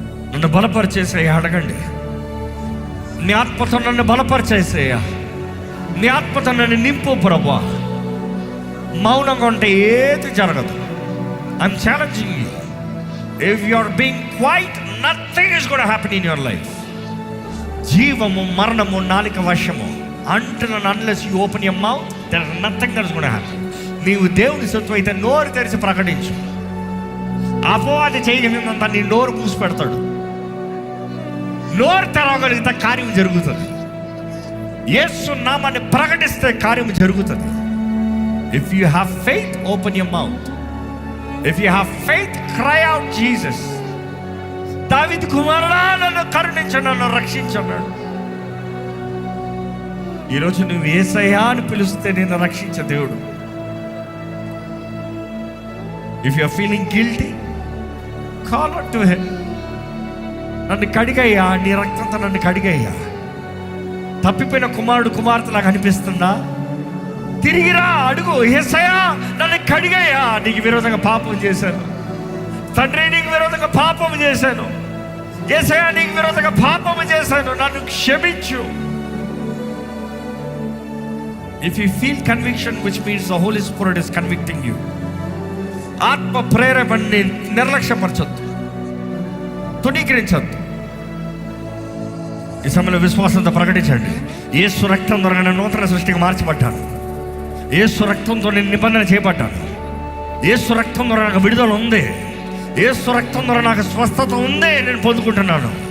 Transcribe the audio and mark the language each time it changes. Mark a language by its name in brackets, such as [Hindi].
[Telugu] నన్ను బలపరిచేసేయ అడగండి. నీ ఆత్మతో నన్ను బలపరిచేసేయ, నీ ఆత్మతో నన్ను నింపు ప్రభువా. మౌనంగా ఉంటే ఏది జరగదు. [English] I'm challenging you. If you are being quiet, nothing is gonna happen in your life. [Telugu] జీవము మరణము నాలిక వశము. [English] Until and unless you open your mouth, there is nothing that is going to happen. [Telugu] నీవు దేవుని సొత్తు అయితే నోరు తెరిచి ప్రకటించు. అపవాది చేయగలిగినంత నీ నోరు మూసి పెడతాడు. నోరు తెరవగలిగితే కార్యం జరుగుతుంది. యేసు నామాన్ని ప్రకటిస్తే కార్యం జరుగుతుంది. [English] If you have faith, open your mouth. If you have faith, cry out Jesus. [Telugu] దావీదు కుమారుడా, నన్ను కరుణించు, నన్ను రక్షించన్నాడు. ఈరోజు నువ్వు యేసయ్యా అని పిలిస్తే నేను రక్షించే దేవుడు. [English] If you are feeling guilty, call out to him. [Telugu] నన్ను కడిగయ్యా, నీ రక్తంతో నన్ను కడిగయ్యా. తప్పిపోయిన కుమారుడు కుమార్తెలాగా అనిపిస్తుందా? తిరిగిరా, అడుగు. యేసయ్యా నన్ను కడిగయ్యా, నీకు విరోధంగా పాపం చేశాను. తండ్రి, నీకు విరోధంగా పాపం చేశాను. యేసయ్యా నీకు విరోధంగా పాపం చేశాను, నన్ను క్షమించు. [English] If you feel conviction, which means the Holy Spirit is convicting you, [Telugu] ఆత్మ ప్రేరేపణని నిర్లక్ష్యపరచొద్దు, తుణీకరించొద్దు. ఈ సమయంలో విశ్వాసంతో ప్రకటించండి. యేసు రక్తం ద్వారా నేను నూతన సృష్టిగా మార్చబడ్డాను. యేసు రక్తంతో నేను నిబంధన చేయబడ్డాను. యేసు రక్తం ద్వారా నాకు విడుదల ఉంది. యేసు రక్తం ద్వారా నాకు స్వస్థత ఉంది, నేను పొందుకుంటున్నాను.